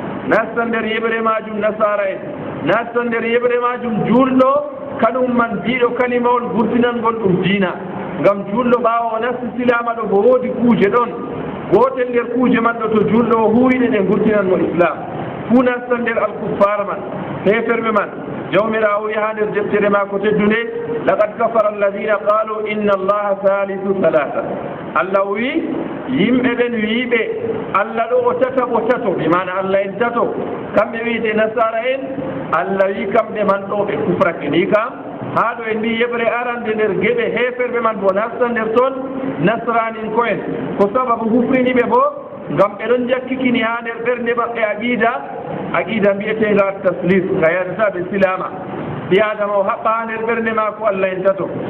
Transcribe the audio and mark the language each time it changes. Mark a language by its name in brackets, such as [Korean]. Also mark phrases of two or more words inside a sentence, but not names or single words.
[Fula] nasta nder yeɓre majum nasara en nasta nder yeɓre majum julɗo kanum man mbiɗo kalimawol gurtinangol ɗum diina ngam julɗo ɓaawa o nasti silama ɗo bo woodi kuuje ɗon gotel nder kuuje man ɗo to julɗo o huwiɗe ɗe gurtinanmo islam fuu nasta nder alkuffar man heferɓe man jawmirawo wi ha nder deftere ma ko teddunde [Arabic] لقد كفر الذين قالوا إن الله ثالث ثلاثة [Fula] allah o wi yimɓe ɓen wiiɓe allah ɗo o tato ɓe mana allah en tato kamɓe wiyete nasara en allah wi kamɓe man ɗo ɓe kufrake ni kam haa ɗo en mbi yeɓre arande nder geɓe heferɓe man bo nasta nder toon nasranin ko en ko sababu hufriniɓe bo ngam ɓe ɗon jakkikini haa nder ɓernde maɓɓe aqida mbiyetenga taslis nga yadata ɓe silama ɓi adama o haɓɓa haa nder ɓernde ma ko allah en tato